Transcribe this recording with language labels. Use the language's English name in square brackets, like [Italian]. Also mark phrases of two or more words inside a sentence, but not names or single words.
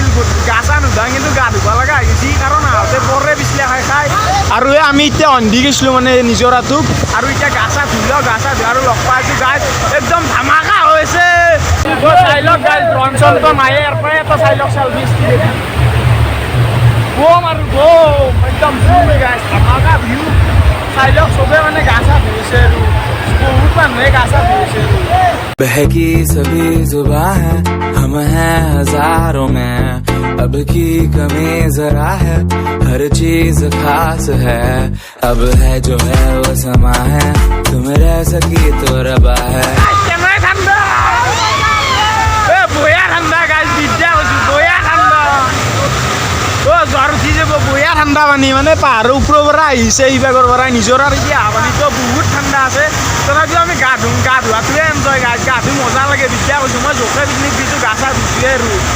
[Assamese] গা চা নুধাং কিন্তু গা ধুব লগা হৈ গৈছে কাৰণ আহোঁতে পৰে পিছলা খাই আৰু এই আমি এতিয়া সন্ধি গৈছিলোঁ মানে নিজৰাটোক আৰু এতিয়া গা চা ধুলেও গা চা ধুই আৰু লগ পাইছোঁ গাইজ একদম ধামাকা হৈছে চাই লওক গাইজ ৰঞ্চনটো নাই ইয়াৰ পৰাই এটা চাই লওক চেলফি বম আৰু বম একদম গাইজ ধামাকা ভিউ চাই লওক চবে মানে গা চা ধুইছে আৰু বহুত মানুহে গা চা ধুইছে [Hindi] बहकी सभी जुबां है हम हैं हजारों में अब की कमी जरा है हर चीज खास है अब है जो है वो समा है तुम रह सकी तो रबा है [Assamese] জ্বৰ উঠি যাব বঢ়িয়া ঠাণ্ডা পানী মানে পাহাৰৰ ওপৰৰ পৰা আহিছে ইভাগৰ পৰা নিজৰাৰ এতিয়া পানীটো বহুত ঠাণ্ডা আছে তথাপিও আমি গা ধোৱাটোৱে এনজয় গা ধুই মজা লাগে বিদ্যা কৈছোঁ মই জোকে পিকনিক দিছোঁ গা চা ধুইছোৱে আৰু